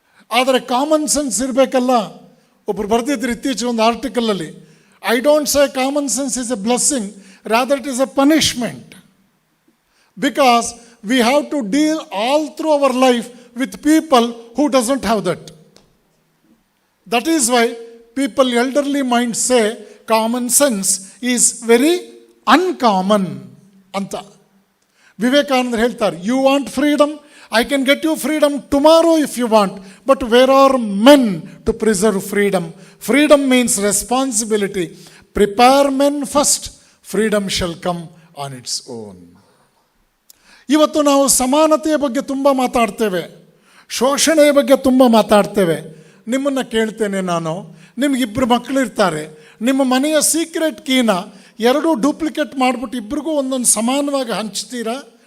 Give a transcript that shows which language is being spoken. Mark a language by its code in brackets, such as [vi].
[kn] ಆದರೆ common sense ಇರಬೇಕಲ್ಲ. ಒಬ್ಬರು ಬರೆದಿದ್ರು ಇತ್ತೀಚೆಗೆ ಒಂದು ಆರ್ಟಿಕಲಲ್ಲಿ, [en] I don't say common sense is a blessing, rather it is a punishment, because we have to deal all through our life with people who doesn't have that. That is why people elderly mind say common sense is very uncommon ಅಂತ. [kn] ವಿವೇಕಾನಂದರು ಹೇಳ್ತಾರೆ, [en] You want freedom? I can get you freedom tomorrow if you want, but where are men to preserve freedom? Freedom means responsibility. Prepare men first. Freedom shall come on its own. [kn] ಇವತ್ತು ನಾವು ಸಮಾನತೆಯ ಬಗ್ಗೆ ತುಂಬ ಮಾತಾಡ್ತೇವೆ, ಶೋಷಣೆಯ ಬಗ್ಗೆ ತುಂಬ ಮಾತಾಡ್ತೇವೆ. ನಿಮ್ಮನ್ನು ಕೇಳ್ತೇನೆ ನಾನು, ನಿಮಗಿಬ್ಬರು ಮಕ್ಕಳಿರ್ತಾರೆ, ನಿಮ್ಮ ಮನೆಯ ಸೀಕ್ರೆಟ್ ಕೀನ 2 ಡೂಪ್ಲಿಕೇಟ್ ಮಾಡಿಬಿಟ್ಟು ಇಬ್ಬರಿಗೂ ಒಂದೊಂದು ಸಮಾನವಾಗಿ ಹಂಚ್ತೀರಾ?